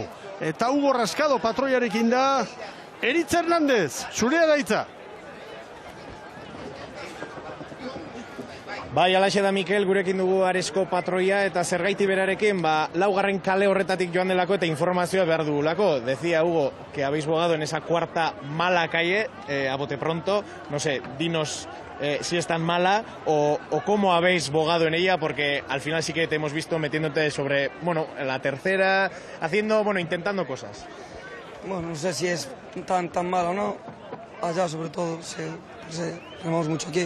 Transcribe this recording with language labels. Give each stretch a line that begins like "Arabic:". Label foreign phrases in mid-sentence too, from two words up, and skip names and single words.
Basque: Eta Hugo Rascado patroiarekin da, Eritz Hernández, zurea da hitza. Bai, alaxe da Mikel, gurekin dugu Aresko patroia eta zergaiti berarekin, laugarren kale horretatik joan delako eta informazioa behar dugulako.
Spanish: Decía Hugo que habéis bogado en esa cuarta mala calle, a bote pronto, no sé, dinos si es tan mala o cómo habéis bogado en ella, porque al final sí que te hemos visto metiéndote sobre, la tercera, haciendo, intentando cosas. Bueno, no sé si es tan mala o no, allá sobre todo, remamos mucho aquí.